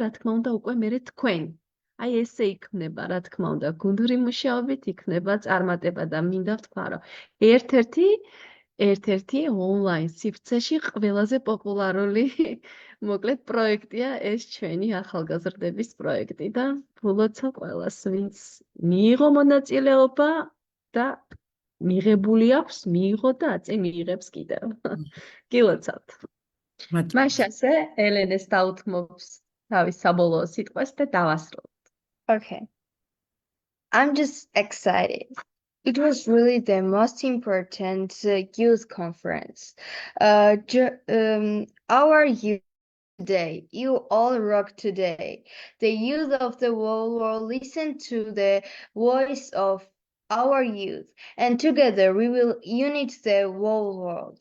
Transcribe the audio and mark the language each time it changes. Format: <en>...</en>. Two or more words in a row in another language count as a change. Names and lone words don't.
<ka>რა თქმა უნდა უკვე მე თქვენ აი ესე იქნება რა თქმა უნდა გუნდური მუშაობით იქნება წარმატება და მინდა ვთქვა რომ ერთ-ერთი ონლაინ სივრცეში ყველაზე პოპულარული მოკლედ პროექტია ეს ჩვენი ახალგაზრდების პროექტი და ვილოცავ ყველას ვინც მიიღო მონაწილეობა და მიღებული აქვს, მიიღო და აწი მიიღებს კიდევ. გილოცავთ. მაშასე ელენეს დაუთმობს თავის საბოლოო სიტყვას და დავასრულებთ.</ka> <en>Okay. I'm just excited. It was really the most important youth conference. Our youth today, you all rock today. The youth of the whole world listen to the voice of our youth, and together we will unite the whole world.</en>